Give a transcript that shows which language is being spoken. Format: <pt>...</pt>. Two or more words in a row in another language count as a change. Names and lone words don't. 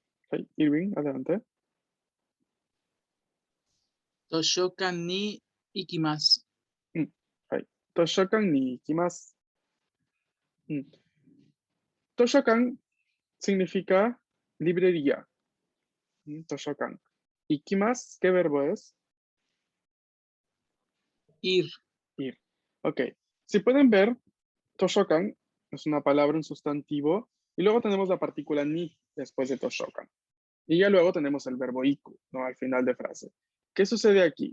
<es>Irving, adelante.</es> <ja>図書館に行きます. 図書館に行きます.</ja> <es>Toshokan significa librería.</es> <ja>図書館。行きます,</ja> <es>¿qué verbo es? Ir. Ir. Ok. Si pueden ver, Toshokan es una palabra, un sustantivo, y luego tenemos la partícula ni después de Toshokan. Y ya luego tenemos el verbo iku, ¿no? Al final de frase. ¿Qué sucede aquí?</es>